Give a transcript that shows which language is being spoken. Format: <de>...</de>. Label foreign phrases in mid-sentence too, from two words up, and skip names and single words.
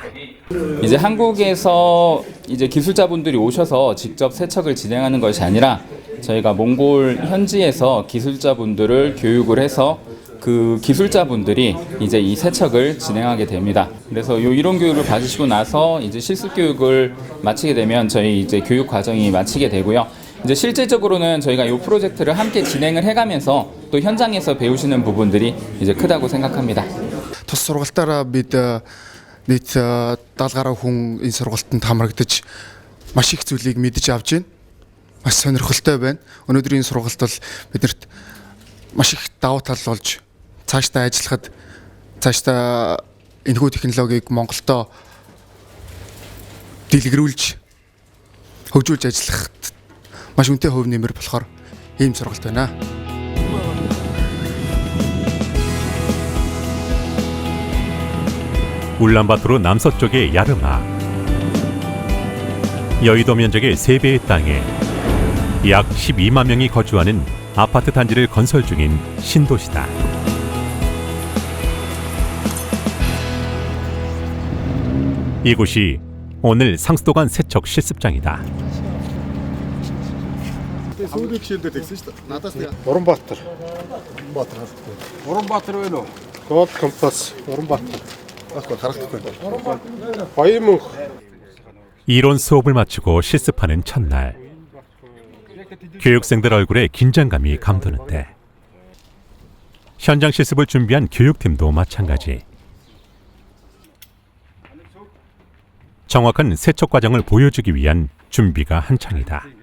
<ko>이제 한국에서 이제 기술자분들이 오셔서 직접 세척을 진행하는 것이 아니라 저희가 몽골 현지에서 기술자분들을 교육을 해서 그 기술자분들이 이제 이 세척을 진행하게 됩니다. 그래서 요 이론 교육을 받으시고 나서 이제 실습 교육을 마치게 되면 저희 이제 교육 과정이 마치게 되고요. 이제 실제적으로는 저희가 이 프로젝트를 함께 진행을 해가면서 또 현장에서 배우시는 부분들이 이제 크다고 생각합니다.</ko> <mn>Тус сургалтаараа бид нийт 70 гаруй хүн энэ сургалтанд хамрагдаж маш их зүйлийг мэдж авч байна. Маш сонирхолтой байна. Өнөөдрийн сургалт бол биднэрт маш их давуу тал болж цаашдаа ажиллахад цаашдаа энэхүү технологиг Монголдо дэлгэрүүлж хөгжүүлж ажиллахад маш үнэтэй хувь нэмэр болохоор ийм сургалт байна.</mn> <ko>울란바토르 남서쪽의 야르마. 여의도 면적의 3배의 땅에 약 12만 명이 거주하는 아파트 단지를 건설 중인 신도시다. 이곳이 오늘 상수도관 세척 실습장이다.</ko> <mn>Улаанбаатар байна уу? Гол компас Улаанбаатар.</mn> <ko>이론 수업을 마치고 실습하는 첫날. 교육생들 얼굴에 긴장감이 감도는데 현장 실습을 준비한 교육팀도 마찬가지. 정확한 세척 과정을 보여주기 위한 준비가 한창이다.</ko>